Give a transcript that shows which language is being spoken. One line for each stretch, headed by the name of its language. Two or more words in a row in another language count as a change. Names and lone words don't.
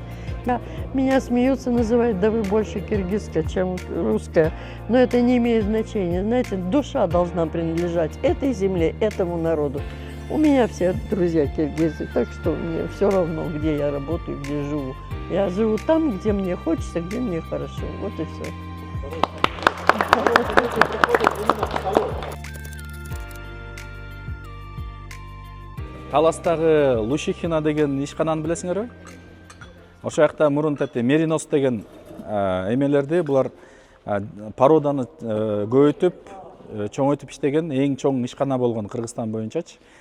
Russian: Меня смеются, называют, да вы больше киргизская, чем русская. Но это не имеет значения. Знаете, душа должна принадлежать этой земле, этому народу. У меня все друзья киргизы, так что мне все равно, где я работаю, где живу. Я живу там, где мне хочется, где мне хорошо. Вот и все.
Kazakh: Таластағы Лушихина деген ишкананы білесіңер бе?
Kyrgyz: Ошол жакта мурун меринос деген эмелерди булар породаны көбөйтүп, чоңойтуп иштеген эң чоң ишкана болгон Кыргызстан боюнчачы.